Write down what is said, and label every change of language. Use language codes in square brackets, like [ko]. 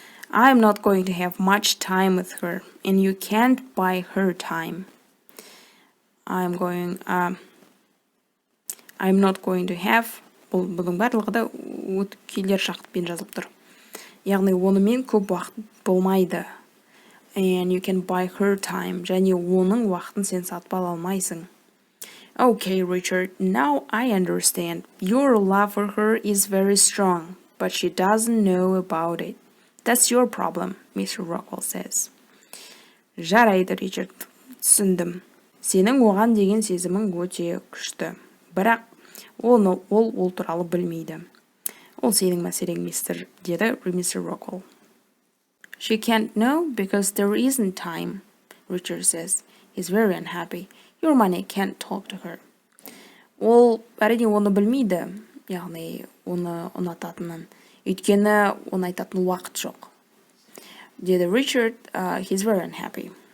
[en] I'm not going to have much time with her, and you can't buy her time. I'm not going to have. [kk] Бұның барлығы да келер шақтпен жазылып тұр. Яғни онымен көп уақыт болмайды. [en] And you can buy her time. [kk] Және оның уақытын сен сатып ала алмайсың. [en] Okay, Richard, now I understand. Your love for her is very strong, but she doesn't know about it. That's your problem, Mr. Rockwell says. [kk] Жарайды, Ричард, түсіндім. Сенің оған деген сезімің өте күшті. Бірақ ол туралы білмейді. Ол сенің мәселең, деді Mr. Rockwell. [en] She can't know because there isn't time, Richard says. He's very unhappy. Your money can't talk to her. [kk] Ол әрине оны білмейді, яғни оны ұнататынын. Өйткені оны айтатын уақыт жоқ. Деді [en] Richard, he's very unhappy.